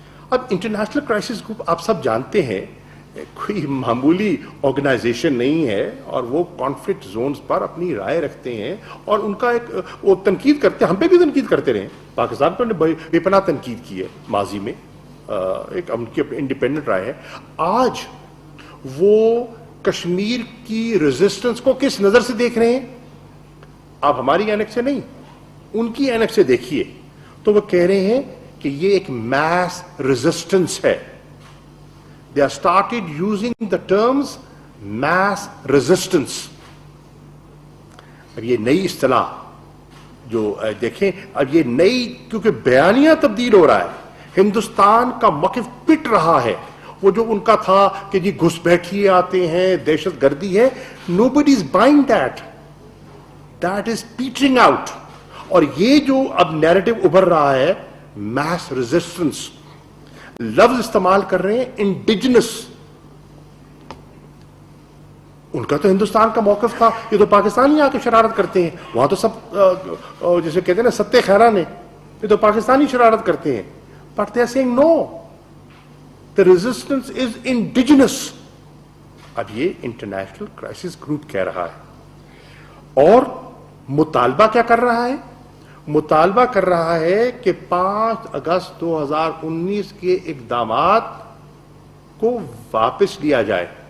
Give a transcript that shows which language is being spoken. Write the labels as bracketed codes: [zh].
[ur] اب international crisis group آپ سب جانتے ہیں کوئی معمولی آرگنائزیشن نہیں ہے, اور وہ کانفلکٹ زونز پر اپنی رائے رکھتے ہیں اور ان کا ایک وہ تنقید کرتے ہیں. ہم پہ بھی تنقید کرتے رہے, پاکستان پر بے پناہ تنقید کی ہے ماضی میں, ایک ان کی انڈیپینڈنٹ رائے ہے. آج وہ کشمیر کی ریزسٹنس کو کس نظر سے دیکھ رہے ہیں؟ آپ ہماری اینک سے نہیں, ان کی اینک سے دیکھیے تو وہ کہہ رہے ہیں کہ یہ ایک میس ریزسٹنس ہے. [en] They have started using the terms mass resistance. [ur] اب یہ نئی اصطلاح جو دیکھیں, اب یہ نئی کیونکہ بیانیہ تبدیل ہو رہا ہے, ہندوستان کا موقف پٹ رہا ہے. وہ جو ان کا تھا کہ جی گھس بیٹھیے آتے ہیں, دہشت گردی ہے, [en] nobody is buying that. That is petering out. [ur] اور یہ جو اب نیریٹو ابھر رہا ہے mass resistance, لفظ استعمال کر رہے ہیں انڈیجنس. ان کا تو ہندوستان کا موقف تھا یہ تو پاکستانی آ کے شرارت کرتے ہیں, وہاں تو سب جیسے کہتے ہیں نا ستے خیران ہیں, یہ تو پاکستانی شرارت کرتے ہیں. [en] But they are saying no, the resistance is indigenous. [ur] اب یہ انٹرنیشنل کرائسس گروپ کہہ رہا ہے, اور مطالبہ کیا کر رہا ہے؟ مطالبہ کر رہا ہے کہ 5 اگست 2019 کے اقدامات کو واپس لیا جائے.